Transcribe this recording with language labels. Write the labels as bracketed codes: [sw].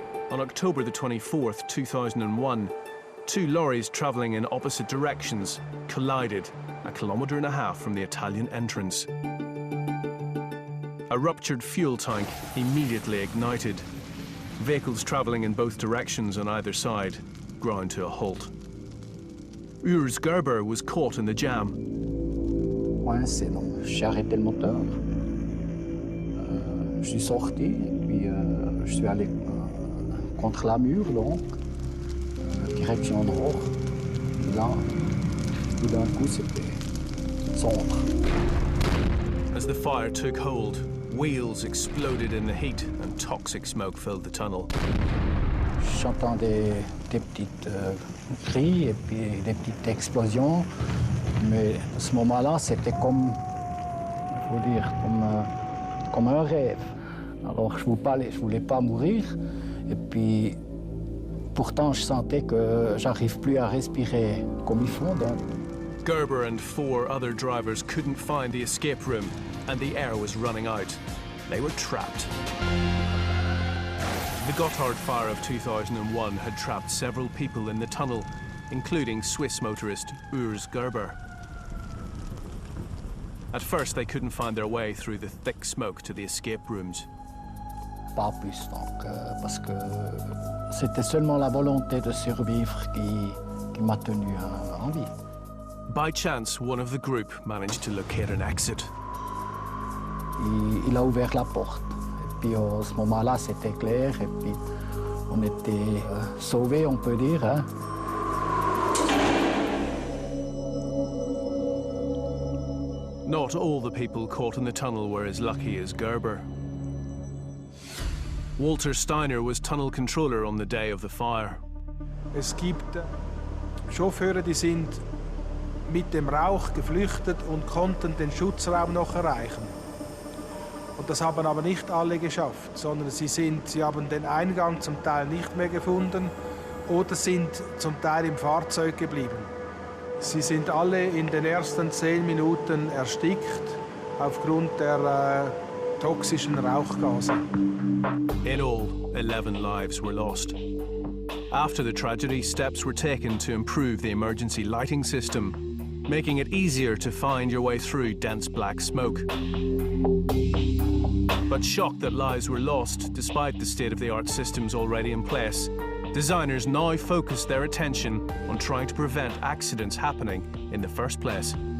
[en] On October the 24th, 2001, two lorries travelling in opposite directions collided 1.5 kilometres from the Italian entrance. A ruptured fuel tank immediately ignited. Vehicles travelling in both directions on either side ground to a halt. Urs Gerber was caught in the jam. [fr] Coincé, donc j'ai arrêté le moteur. Je suis sorti et puis je suis allé contre la mur, donc direction nord. Là, tout d'un coup, c'était sombre. [en] As the fire took hold, wheels exploded in the heat and toxic smoke filled the tunnel. [fr] J'entendais des petites cris et puis des petites explosions. Mais à ce moment-là, c'était comme, faut dire, comme un rêve. Alors je voulais pas mourir. Et puis, pourtant, je sentais que j'arrive plus à respirer comme il faut. Donc. [en] Gerber and 4 other drivers couldn't find the escape room, and the air was running out. They were trapped. The Gotthard fire of 2001 had trapped several people in the tunnel, including Swiss motorist Urs Gerber. At first, they couldn't find their way through the thick smoke to the escape rooms. [fr] Pas plus, donc, parce que c'était seulement la volonté de survivre qui m'a tenu en vie. [en] By chance, one of the group managed to locate an exit. [fr] Il a ouvert la porte. Et puis à ce moment-là, c'était clair. Et puis on était sauvés, on peut dire. Hein. [en] Not all the people caught in the tunnel were as lucky as Gerber. Walter Steiner was tunnel controller on the day of the fire. [de] Es gibt Chauffeure, die sind mit dem Rauch geflüchtet und konnten den Schutzraum noch erreichen. Und das haben aber nicht alle geschafft, sondern sie haben den Eingang zum Teil nicht mehr gefunden oder sind zum Teil im Fahrzeug geblieben. Sie sind alle in den ersten 10 Minuten erstickt aufgrund der toxischen Rauchgase. [en] In all, 11 lives were lost. After the tragedy, steps were taken to improve the emergency lighting system, making it easier to find your way through dense black smoke. But shocked that lives were lost, despite the state-of-the-art systems already in place, designers now focus their attention on trying to prevent accidents happening in the first place.